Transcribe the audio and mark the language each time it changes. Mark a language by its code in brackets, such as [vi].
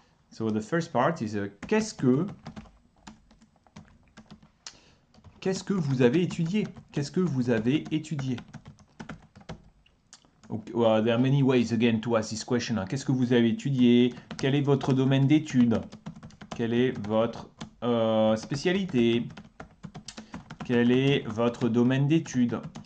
[en] So the first part is [fr] qu'est-ce que vous avez étudié? Qu'est-ce que vous avez étudié? [en] Well, there are many ways again to ask this question. [fr] Qu'est-ce que vous avez étudié? Quel est votre domaine d'études? Quelle est votre spécialité? Quel est votre domaine d'études?